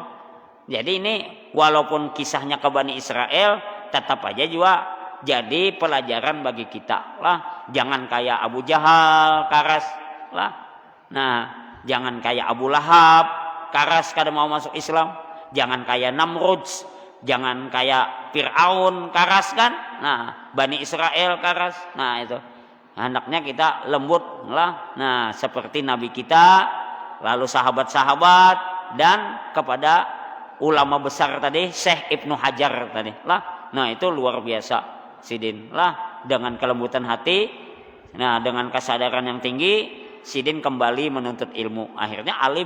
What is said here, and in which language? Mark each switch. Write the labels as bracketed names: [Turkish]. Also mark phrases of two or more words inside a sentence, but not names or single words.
[Indonesian] Jadi ini walaupun kisahnya ke Bani Israel, tetap aja juga jadi pelajaran bagi kita. Lah, jangan kayak Abu Jahal karas. Lah. Nah, jangan kayak Abu Lahab [Banjar] karas kada mau [Indonesian] masuk Islam, jangan kayak Namrud, jangan kayak Fir'aun karas kan. Nah, Bani Israel karas. Nah, itu hendaknya kita lembut lah. Nah, seperti Nabi kita, lalu sahabat-sahabat, dan kepada ulama besar tadi, Syekh Ibnu Hajar tadi lah. Nah, itu luar biasa Sidin lah, dengan kelembutan hati, nah dengan kesadaran yang tinggi, Sidin kembali menuntut ilmu, akhirnya alim.